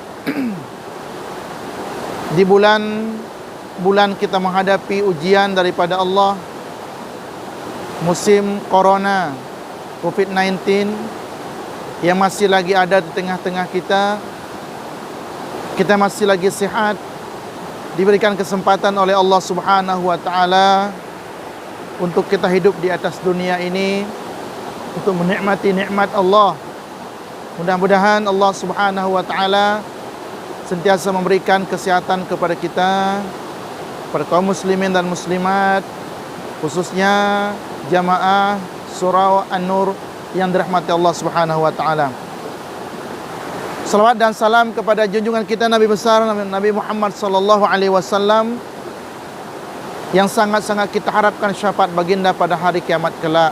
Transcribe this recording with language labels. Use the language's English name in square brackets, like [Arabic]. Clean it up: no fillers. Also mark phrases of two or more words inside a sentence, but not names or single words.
[Malay] di bulan kita menghadapi ujian daripada Allah, musim corona COVID-19 yang masih lagi ada di tengah-tengah kita masih lagi sihat, diberikan kesempatan oleh [Arabic] الله سبحانه وتعالى [Malay] untuk kita hidup di atas dunia ini untuk menikmati nikmat Allah. Mudah-mudahan [Arabic] الله سبحانه وتعالى [Malay] sentiasa memberikan kesehatan kepada kita, kepada kaum muslimin dan muslimat, khususnya jamaah surau An-Nur yang dirahmati [Arabic] الله سبحانه وتعالى. [Malay] Salawat dan salam kepada junjungan kita Nabi besar Nabi Muhammad [Arabic] صلى الله عليه وسلم [Malay] yang sangat-sangat kita harapkan syafaat baginda pada hari kiamat kelak.